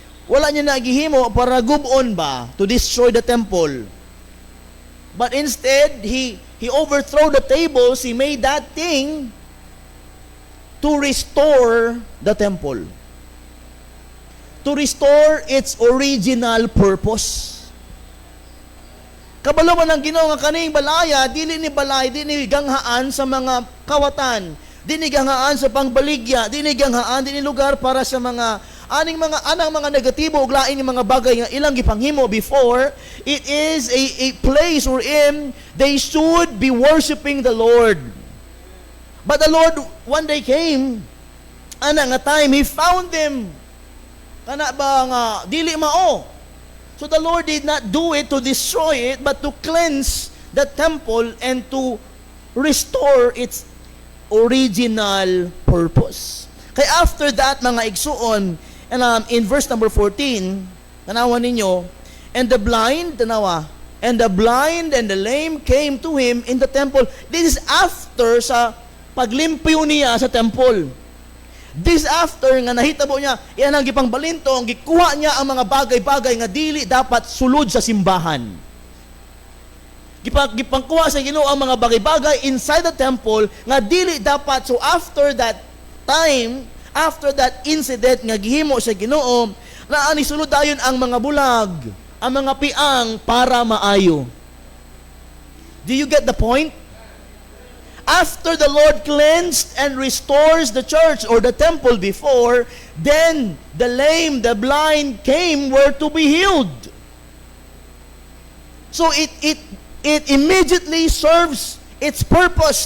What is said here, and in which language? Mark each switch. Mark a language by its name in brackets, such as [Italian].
[Cebuano] Wala niya na gihimo para gubon ba [English] to destroy the temple. But instead, he overthrow the tables. He made that thing to restore the temple, to restore its original purpose. [Cebuano] Kabalo man ang Ginoo nga kaning balaya, dili ni balay, dili ni ganghaan sa mga kawatan, dili ni ganghaan sa pangbaligya, dili ni ganghaan, dili lugar para sa mga anang mga negatibo ug lain nga mga bagay nga ilang gipanghimo [English] before. It is a place wherein they should be worshiping the Lord. But the Lord one day came, [Cebuano] ana nga [English] time, he found them [Cebuano] kana ba nga dili mao. [English] So the Lord did not do it to destroy it, but to cleanse the temple and to restore original purpose. Kaya after that, [Cebuano] mga igsuon, [English] and in verse number 14, [Cebuano] tanawa ninyo, [English] and the blind, tanawa, and the blind and the lame came to him in the temple. This is after [Cebuano] sa paglimpyo niya sa [English] temple. This after [Cebuano] nga nahitabo niya, iyan ang gipang balintong, gikuha niya ang mga bagay-bagay nga dili dapat sulod sa simbahan. Gipangkuha sa Ginoo ang mga bagay-bagay [English] inside the temple [Cebuano] nga dili dapat. [English] So after that time, after that incident [Cebuano] nga gihimo sa Ginoo, na ani sulod dayon ang mga bulag, ang mga piang para maayo. [English] Do you get the point? After the Lord cleansed and restores the church or the temple before, then the lame, the blind came were to be healed. So it immediately serves its purpose.